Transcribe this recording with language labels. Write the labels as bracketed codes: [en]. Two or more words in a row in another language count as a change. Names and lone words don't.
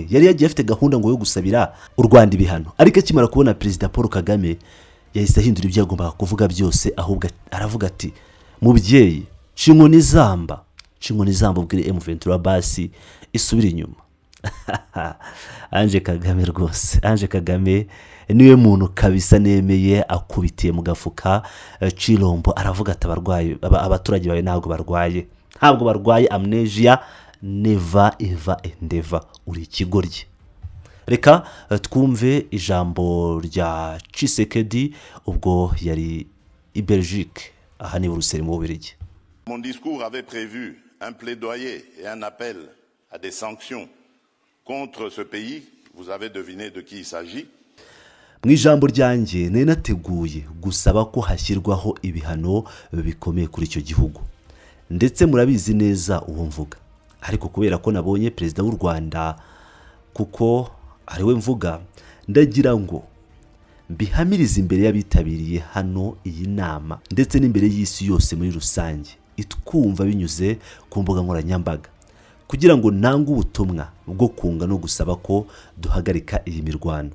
[rw] Yari yagiye afite gahunda ngo yo gusabira u Rwanda ibihano, ariko akimara kubona Perezida Paul Kagame yahise ahindura ibyo yagombaga kuvuga byose, ahubwo aravuga ati mubyeyi cinkoni zamba ubwire M23 basi isubira inyuma. Ange Kagame rwose, Ange Kagame niwe muntu kabisa nemeye akubitiye mu gafuka Chilombo. Aravuga ati abaturage bawe ntabwo barwaye amnesia, [en] never ever and ever [rw] uri ikigoryi. Reka twumve ijambo rya Tshisekedi ubwo yari i Belgique aha ni Bruxelles mu Bubiligi. [fr] Mon discours avait prévu un plaidoyer et un appel à des sanctions contre ce pays. Vous avez deviné de qui il s'agit. [rw] Mu ijambo ryanjye nenateguye gusaba ko hashyirwaho ibihano bikomeye kuri icyo gihugu, ndetse murabizi neza uwo mvuga. Ariko kubera ko nabonye Perezida w'u Rwanda kuko ari we mvuga, ndagira ngo mbihamirize imbere y'abitabiriye hano iyi nama ndetse n'imbere y'isi yose muri rusange itwumva binyuze ku mbuga nkoranyambaga, kugira ngo nange ubutumwa bwo kunga no gusaba ko duhagarika iyi mirwano.